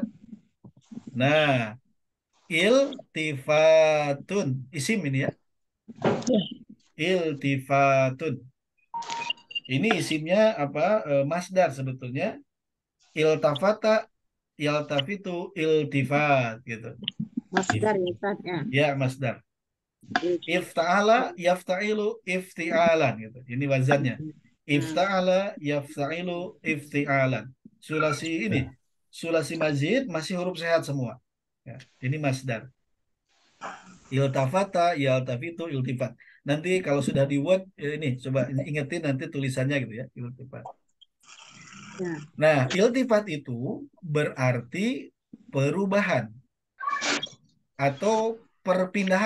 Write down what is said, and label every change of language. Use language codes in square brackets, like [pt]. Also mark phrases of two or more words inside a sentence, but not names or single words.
[id] Nah, iltifatun, isim ini ya. Iltifatun. Ini isimnya apa? Masdar sebetulnya. [ar] التفت يلتفت التفات gitu. [id] Masdar ya Ustaz ya. Ya, masdar. Ifta'ala, Iltifat. [ar] يفتعل افتعالا gitu. [id] Ini wazannya. Nah, [ar] افتعل يفتعل افتعالا. [id] Sulasi ini, [ar] ثلاثي مزيد [id] masih huruf sehat semua. Ya, ini masdar. [ar] التفت يلتفت التفات. [id] Nanti kalau sudah di Word, ini coba ingetin nanti tulisannya gitu ya, iltifat. ya. Nah, iltifat itu berarti perubahan atau perpindahan.